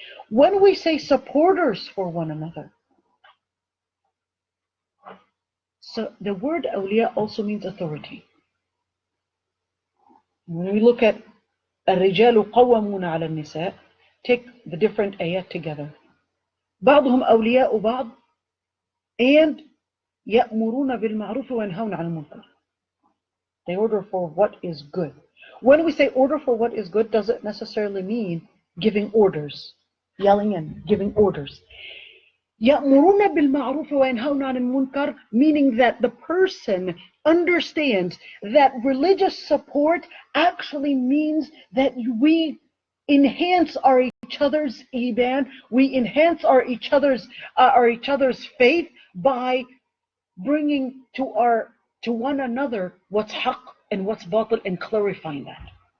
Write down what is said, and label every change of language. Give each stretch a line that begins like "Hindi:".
English: When we say supporters for one another, so the word awliya also means authority. When we look at
Arabic: الرجال قوامون على النساء,
English: take the different ayat together.
Arabic: بعضهم أولياء بعض and يأمرون بالمعروف وينهون عن المنكر.
English: They order for what is good. When we say order for what is good, doesn't necessarily mean giving orders, yelling and giving orders.
Arabic: يأمرون بالمعروف وينهون عن المنكر,
English: meaning that the person understands that religious support actually means that we enhance each other's iman, we enhance each other's faith by bringing to one another what's haqq and what's batil, and clarifying that.